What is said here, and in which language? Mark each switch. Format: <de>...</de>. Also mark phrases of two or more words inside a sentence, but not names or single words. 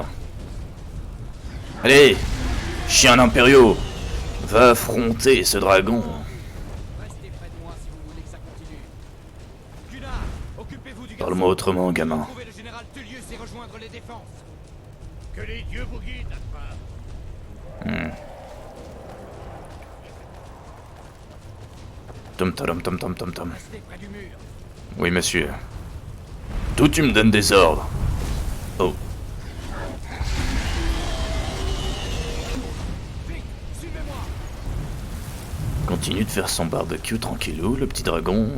<fr>Allez, chien impériaux, va affronter ce dragon. Restez près de moi si vous voulez que ça continue. Gunnar, occupez-vous du Parle-moi autrement, gamin. Trouver le général Tullius et rejoindre les défenses. Que les dieux vous guident, Atma. Tom tom tom tom tom tom. Restez près du mur. Oui, monsieur. D'où tu me donnes des ordres? Oh. Vite, suivez-moi. Continue de faire son barbecue tranquillou, le petit dragon.</fr>